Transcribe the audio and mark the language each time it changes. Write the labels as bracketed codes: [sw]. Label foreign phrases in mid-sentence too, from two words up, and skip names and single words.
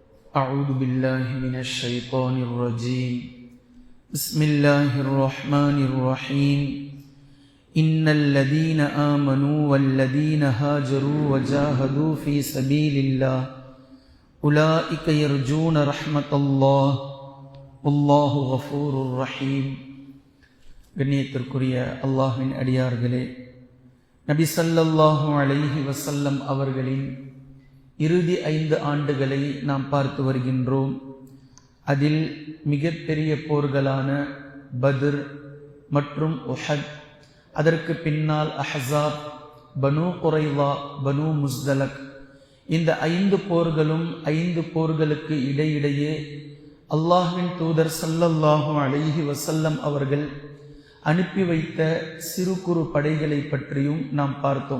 [ar] أعوذ بالله من الشيطان الرجيم بسم الله الرحمن الرحيم إن الذين آمنوا والذين هاجروا وجاهدوا في سبيل الله أولئك يرجون رحمة الله والله غفور رحيم. [ta] கண்ணியத்திற்குரிய அல்லாஹ்வின் அடியார்களே, நபி [ar] صلى الله عليه وسلم [ta] அவர்களின் இறுதி 5 ஆண்டுகளை நாம் பார்த்து வருகின்றோம். அதில் மிகப்பெரிய போர்களான பத்ர் மற்றும் உஹத், அதற்கு பின்னால் அஹ்ஸாப், பனு குரைவா, பனு முஸ்தலக், இந்த 5 போர்களும் 5 போர்களுக்கு இடையிடையே அல்லாஹ்வின் தூதர் [ar] صلى الله عليه وسلم [ta] அவர்கள் அனுப்பி வைத்த சிறு குறு படைகளை பற்றியும் நாம் பார்த்தோம்.